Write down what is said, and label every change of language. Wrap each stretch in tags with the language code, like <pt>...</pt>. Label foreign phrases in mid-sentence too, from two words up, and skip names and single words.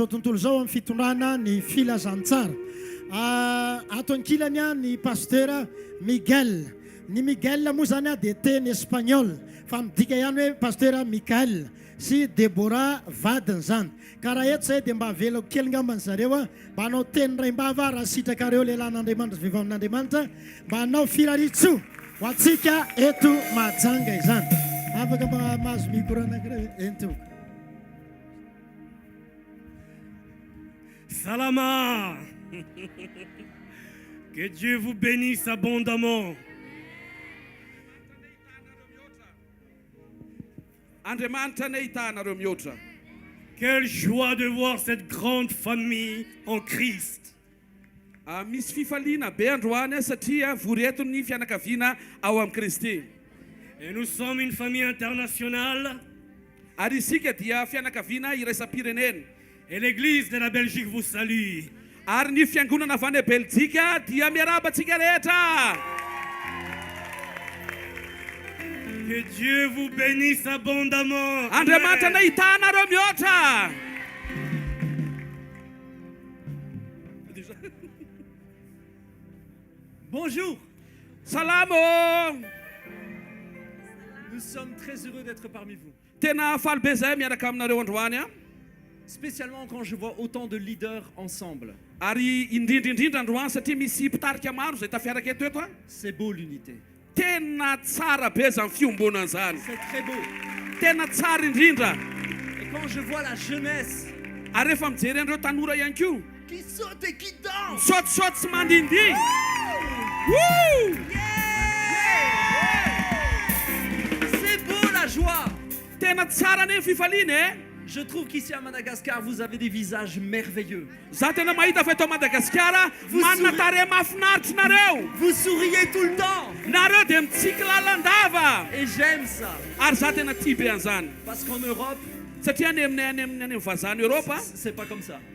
<mg>tontolo zao amin'ny fitondrana ny filazantsara ataon-kilany ny pasteur Miguel ny Miguel moa zany dia teny espagnol fa midika ihany hoe pasteur Michael sy Deborah vadiny zany ka raha eto zay dia mba avelako kely ngambany zareo mba hanao teny ray-mbava raha sitrakareo lehilahin'Andriamanitra vehivavin'Andriamanitra mba hanao firaritso ho antsika eto Mahajanga izany afaka mba mahazo micro anankiray ento Salama.</mg> <fr>Que Dieu vous bénisse abondamment. Quelle joie de voir cette grande famille en Christ.</fr> <mg>Misy fifaliana be androany satria voreto ny fianakaviana ao amin'ny Kristy.</mg> <fr>Et nous sommes une famille internationale.</fr> <mg>Ary isika dia fianakaviana iraisam-pirenena.</mg> <fr>Et l'église de la Belgique vous salue.</fr> <mg>Ary ny fiangonana avy any Belzika dia miarabantsika rehetra.</mg> <fr>Que Dieu vous bénisse abondamment.</fr> <mg>Andriamanitra na hitanareo mihoatra.</mg> <fr>Bonjour.</fr> <mg>Salamo.</mg> <fr>Nous sommes très heureux d'être parmi vous.</fr> <mg>Tena faly be zahay miaraka aminareo androany.</mg> <fr>Spécialement quand je vois autant de leaders ensemble.</fr> <mg>Ary indrindrindrindra androany satria misy mpitarika maro zay tafiaraka eto eto.</mg> <fr>C'est beau l'unité.</fr> <mg>Tena tsara be zany fiombonana zany.</mg> <fr>C'est très beau.</fr> <mg>Tena tsara indrindra.</mg> <fr>Et quand je vois la jeunesse.</fr> <mg>Ary rehefa mijery andreo tanora ihany koa.</mg> <fr>Qui saute et qui danse.</fr> <mg>Saute sy mandindy.</mg> <fr>C'est beau la joie.</fr> <mg>Tena tsara ny fifaliana.</mg> <fr>Je trouve qu'ici à Madagascar, vous avez des visages merveilleux. Vous souriez tout le temps. Et j'aime ça. Parce qu'en Europe, c'est pas comme ça.</fr>